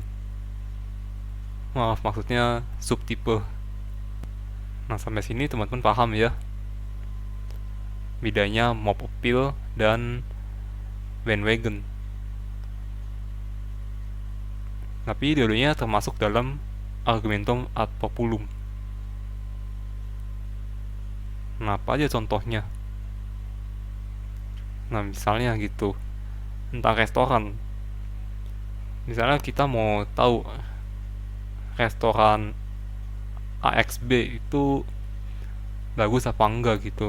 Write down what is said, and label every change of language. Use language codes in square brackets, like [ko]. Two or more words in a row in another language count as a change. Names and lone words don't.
[id] Maaf, maksudnya subtipe. Nah sampai sini teman-teman paham ya bedanya [en] mob appeal [id] dan bandwagon. Tapi dua-duanya termasuk dalam [la] argumentum ad populum. [id] Nah, apa aja contohnya? Nah, misalnya gitu, tentang restoran. Misalnya kita mau tahu restoran AXB itu bagus apa enggak gitu.